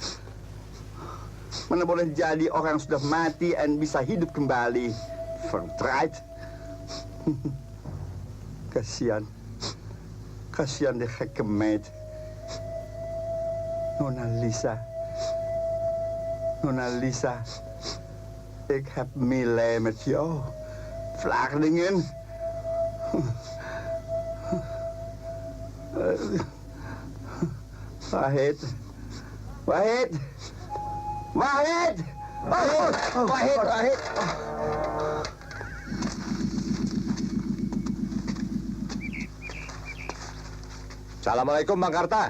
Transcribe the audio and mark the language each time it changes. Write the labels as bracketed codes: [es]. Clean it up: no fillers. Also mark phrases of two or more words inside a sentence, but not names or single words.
[id] Mana boleh jadi orang sudah mati dan bisa hidup kembali. [nl] Verdraaid. Kasihan. Kasihan de gekke meid. Nona Lisa. Nona Lisa. Ik heb meelij met jou. Flardingan. Wahid. Wahid. Wahid. Wahid. Wahid. [id] Assalamualaikum Bang Karta.